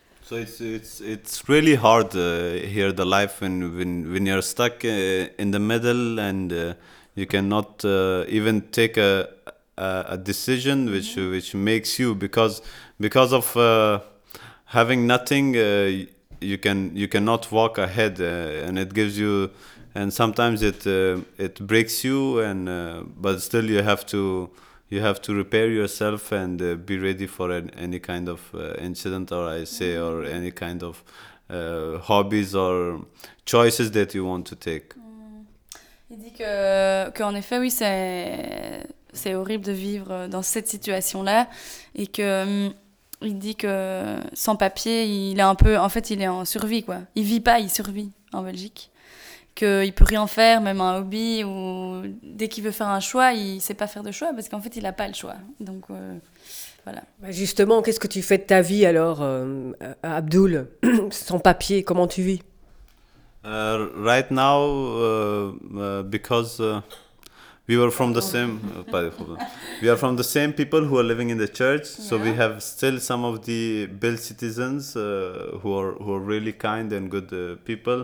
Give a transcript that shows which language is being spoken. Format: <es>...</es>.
<en>So it's really hard here the life when you're stuck in the middle and you cannot even take a decision which makes you because of having nothing you cannot walk ahead and it gives you and sometimes it breaks you and but still you have to repair yourself and be ready for any kind of incident or I say or any kind of hobbies or choices that you want to take.</en> <fr>Il dit que en effet oui c'est horrible de vivre dans cette situation là et que il dit que sans papier il est un peu en fait il est en survie quoi. Il vit pas, il survit en Belgique. Qu'il peut rien faire, même un hobby, ou dès qu'il veut faire un choix, il sait pas faire de choix, parce qu'en fait, il a pas le choix. Donc, voilà. Bah justement, qu'est-ce que tu fais de ta vie, alors, Abdul, sans papier, comment tu vis?</fr> <en>Right now, because we were from the same... we are from the same people who are living in the church, yeah. So we have still some of the Belgian citizens who are really kind and good people.</en>